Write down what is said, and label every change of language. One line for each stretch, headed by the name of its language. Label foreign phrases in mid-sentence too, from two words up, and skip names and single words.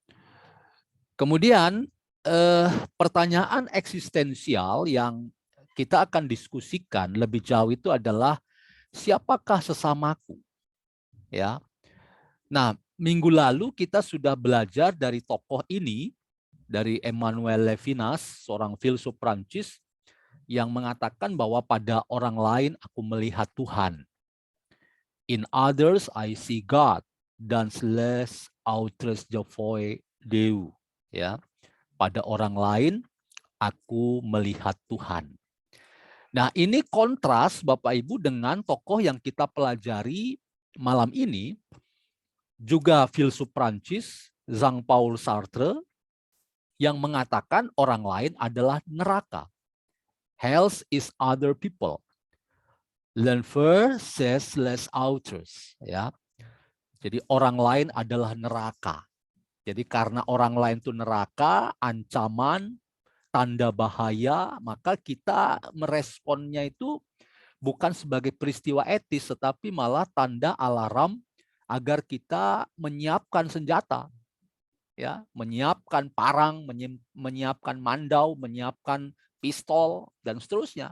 Indonesian: Kemudian pertanyaan eksistensial yang kita akan diskusikan lebih jauh itu adalah siapakah sesamaku? Ya. Nah, minggu lalu kita sudah belajar dari tokoh ini, dari Emmanuel Levinas, seorang filsuf Prancis yang mengatakan bahwa pada orang lain aku melihat Tuhan.
English: In others I see God,
French: dans les autres je vois Dieu.
Indonesian: Ya, pada orang lain aku melihat Tuhan. Nah, ini kontras Bapak Ibu dengan tokoh yang kita pelajari malam ini, juga filsuf Prancis, Jean-Paul Sartre, yang mengatakan orang lain adalah neraka.
English: Hell is other people.
French: L'enfer c'est les autres.
Indonesian: Ya. Jadi orang lain adalah neraka. Jadi karena orang lain itu neraka, ancaman, tanda bahaya, maka kita meresponnya itu bukan sebagai peristiwa etis, tetapi malah tanda alarm agar kita menyiapkan senjata, ya, menyiapkan parang, menyiapkan mandau, menyiapkan pistol dan seterusnya.